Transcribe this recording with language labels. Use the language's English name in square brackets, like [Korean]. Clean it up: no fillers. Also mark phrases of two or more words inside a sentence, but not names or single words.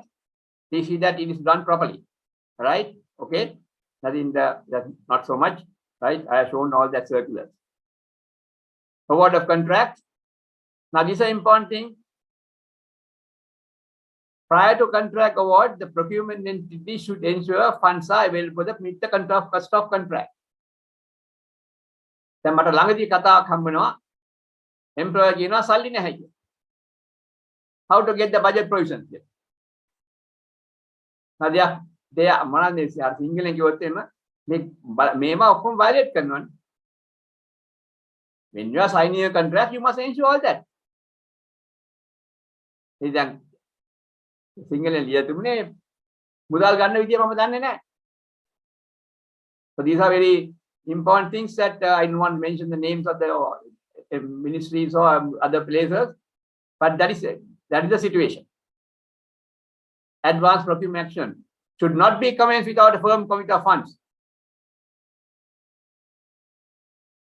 [English] They see that it is done properly, right? Okay, that's not so much, right? I have shown all that circulars. Award of contract. Now, this is an important thing. Prior to contract award, the procurement entity should ensure funds are available to meet the cost of contract. [Sinhala] දැන් මට ළඟදී කතාවක් හම්බ වෙනවා employer කියනවා සල්ලි නැහැ කියලා. [English] How to get the budget provisions here? Now they are [Sinhala] මොනවද සිංහලෙන් කිව්වොත් එන්න මේවා ඔක්කොම violate කරනවනේ. [English] When you are signing a contract, you must ensure all that. [Sinhala] ඉතින් සිංහලෙන් ලියලා තිබුණේ මුදල් ගන්න විදිය මම දන්නේ නැහැ. [English] So these are very important things that I don't want to mention the names of the ministries or other places, but that is the situation. Advanced procurement action should not be commenced without a firm commitment of funds.